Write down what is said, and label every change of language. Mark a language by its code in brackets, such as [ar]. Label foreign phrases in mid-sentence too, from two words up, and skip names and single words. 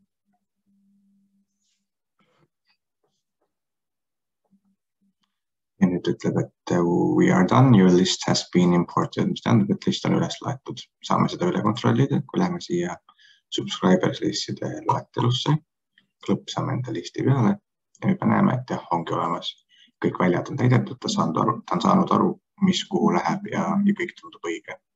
[et] Ja nüüd nüüd ütleb, et [en] we are done, your list has been imported, [et] mis tähendab, et list on üles laetud. Saame seda üle kontrollida, kui läheme siia subscribers listide loetelusse, klõpsame enda listi peale ja nüüd me näeme, et jah, ongi olemas. Kõik väljad on täidetud, ta on saanud aru, mis kuhu läheb ja kõik tundub õige.